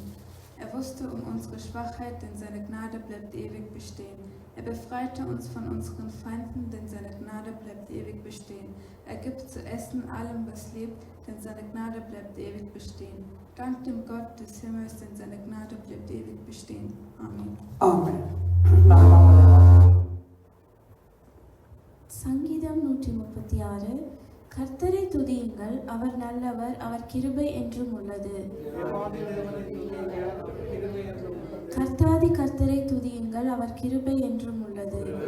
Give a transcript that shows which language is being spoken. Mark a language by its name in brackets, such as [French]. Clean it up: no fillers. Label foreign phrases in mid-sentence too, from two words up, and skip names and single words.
[German] Er wusste um unsere Schwachheit, denn seine Gnade bleibt ewig bestehen. Er befreite uns von unseren Feinden, denn seine Gnade bleibt ewig bestehen. Er gibt zu essen allem, was lebt, denn seine Gnade bleibt ewig bestehen. Dank dem Gott des Himmels, denn seine Gnade bleibt ewig bestehen. Amen. Amen. [Tamil] சங்கீதம் 136. கர்த்தரை துதியுங்கள், அவர் நல்லவர், அவர் கிருபை என்றும் உள்ளது. கர்த்தாதி கர்த்தரை துதியுங்கள், அவர் கிருபை என்றும் உள்ளது.